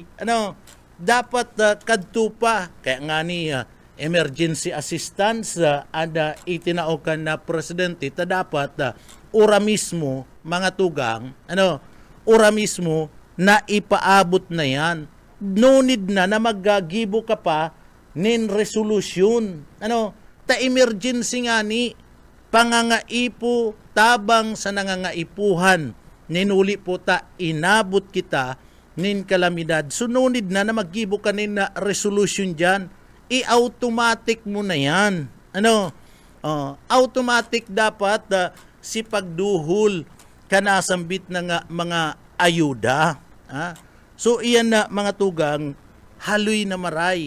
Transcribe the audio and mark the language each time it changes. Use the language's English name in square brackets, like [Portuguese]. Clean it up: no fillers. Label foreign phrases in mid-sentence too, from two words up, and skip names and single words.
[Bikol] Dapat kadto pa kaya nga ni [English] emergency assistance [Bikol] itinaokan na presidente ta dapat ura mismo mga tugang, ora mismo na ipaabot na yan. [English] No need [Bikol] na maggagibo ka pa nin resolution. Ta emergency nga ni pangangaipo tabang sa nangangaipuhan. Ninuli po ta inabot kita nin kalamidad. So [English] no need [Bikol] na maggibo ka nin na resolution dyan. I-automatic mo na yan. Automatic dapat si pagduhol kanasambit ng mga ayuda. So iyan na mga tugang, haloy na maray.